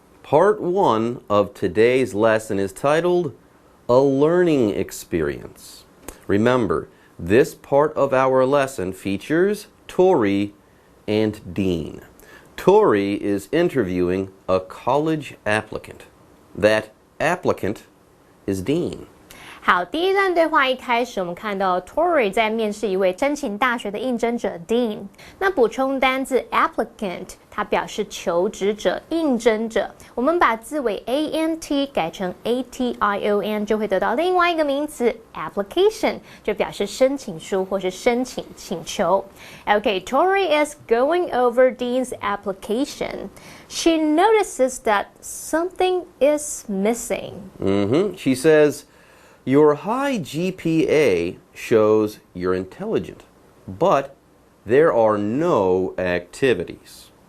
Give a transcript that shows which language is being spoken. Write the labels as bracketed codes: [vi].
[en] Part 1 of today's lesson is titled A Learning Experience. Remember, this part of our lesson features Tori and Dean. Tori is interviewing a college applicant. That applicant is Dean. [zh] 好，第一段对话一开始，我们看到 Tori 在面试一位申请大学的应征者 Dean。那补充单字 applicant， 它表示求职者、应征者。我们把字尾 ant 改成 ation， 就会得到另外一个名词 application， 就表示申请书或是申请请求。 [en] Okay, Tori is going over Dean's application. She notices that something is missing. She says,Your high GPA shows you're intelligent, but there are no activities.